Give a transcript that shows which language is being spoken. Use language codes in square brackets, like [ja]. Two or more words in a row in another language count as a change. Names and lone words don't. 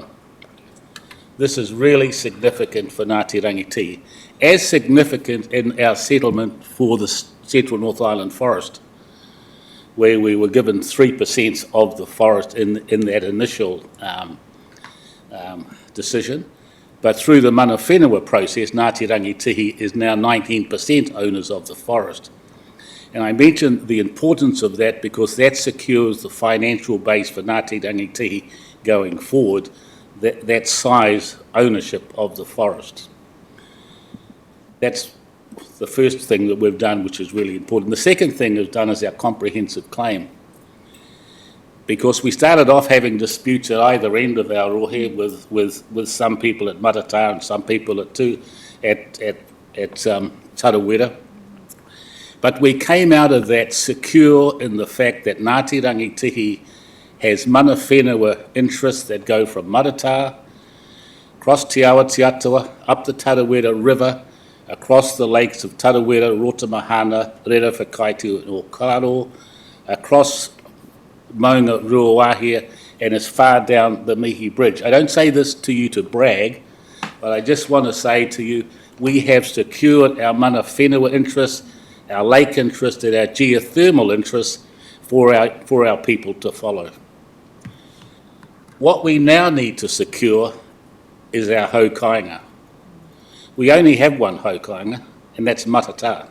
[en] This is really significant for Ngāti Rangatihi, as significant in our settlement for the Central North Island Forest, where we were given 3% of the forest in that initial decision. But through the [mi] mana whenua [en] process, Ngāti Rangatihi is now 19% owners of the forest. And I mention the importance of that because that secures the financial base for Ngāti Rangatihi going forward, that size ownership of the forest. That's the first thing that we've done, which is really important. The second thing we've done is our comprehensive claim. Because we started off having disputes at either end of our rohe with some people at Matata and some people at Tarawera. But we came out of that secure in the fact that Ngāti Rangitihi has [mi] mana whenua [en] interests that go from Matata, across Te Awa Te Atua, up the Tarawera River, across the lakes of Tarawera, Rotamahana, Rera Whakaitu and Okaro, across Maunga Ruawahia, and as far down the Mihi Bridge. I don't say this to you to brag, but I just want to say to you, we have secured our [mi] mana whenua [en] interests, our lake interest and our geothermal interests for our people to follow. What we now need to secure is our haukainga. We only have one haukainga, and that's Matata.